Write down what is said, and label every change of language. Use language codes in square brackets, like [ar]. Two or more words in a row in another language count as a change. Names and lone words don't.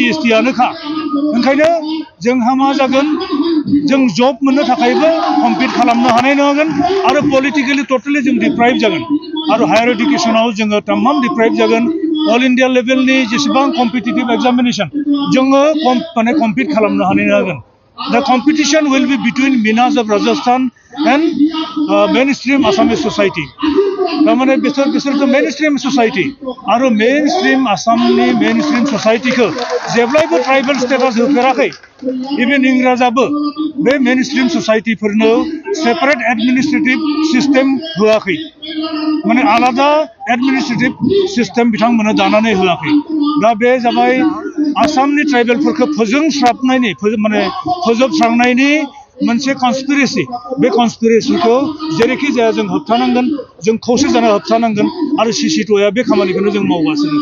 [brx] एसटीआनोखा ओंखायनो जोंहा मा जागोन जों जब मोननो थाखायबो कम्पिट खालामनो हानाय नङागोन आरो [en] politically totally [brx] जों डिप्राइभ जागोन आरो हायर एडुकेशनाव जोङो तमाम डिप्राइभ जागोन ऑल इंडिया लेवलनि जेसेबां [en] competitive examination [brx] जोङो माने कम्पिट खालामनो हानाय नङागोन [en] The competition will be between Minas of Rajasthan and mainstream Assamese society. [brx] तारमाने बिसोर तो [en] mainstream society [brx] आरो mainstream आसामनि [en] mainstream society [brx] को जेब्लायबो [en] tribal status [brx] होफेराखै इभेन इंराजाबो बे [en] mainstream society [brx] फोरनो [en] separate administrative system [brx] होआखै माने आलादा [en] administrative system [brx] बिथांमोना दानानै होआखै दा बे जाबाय आसामनि ट्राइबेलफोरखौ फोजोबस्रांनायनि मोनसे कन्सपिरेसि बे कन्सपिरेसिखौ जेरैखि जाया जों होबथानांगोन जों खौसे जाना होबथानांगोन आरो सिसिट'या बे खामानिखौनो जों मावगासिनो